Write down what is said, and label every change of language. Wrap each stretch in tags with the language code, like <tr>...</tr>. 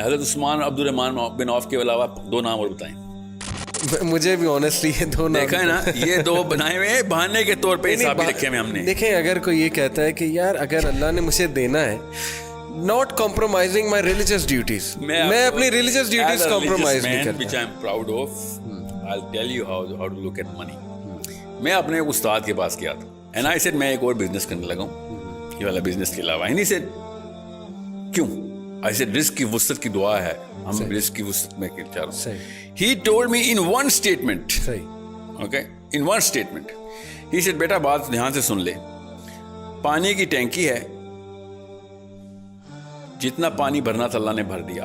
<ur>حضرت عثمان، عبد الرحمن بن عوف کے علاوہ 2 نام اور بتائیں. مجھے بھی آنیسٹلی یہ 2 نام دیکھا ہے نا، یہ 2 بنائے ہوئے ہیں بہانے کے طور پہ حساب رکھے ہوئے ہم نے. دیکھیں اگر کوئی یہ کہتا ہے کہ یار اگر اللہ نے مجھے دینا ہے،</ur> <en>not compromising my religious duties,</en> <ur>میں اپنی religious duties compromise نہیں کرتا.</ur> <en>which I am proud of. I'll tell you how to look at money.</en> <ur>میں اپنے استاد کے پاس گیا تھا</ur> <en>and I said</en> <ur>میں ایک اور بزنس کرنے لگا ہوں یہ والا بزنس کے علاوہ.</ur> <en>and he said</en> <ur>کیوں؟</ur> <en>I said</en> <ur>رزق کی وسعت کی دعا ہے، ہم رزق کی وسعت میں چاہ رہا ہوں.</ur> <en>He told me in one statement, okay, in one statement he said</en> <ur>بیٹا بات دھیان سے سن لے، پانی کی ٹینکی ہے، جتنا پانی بھرنا تھا اللہ نے بھر دیا.</ur>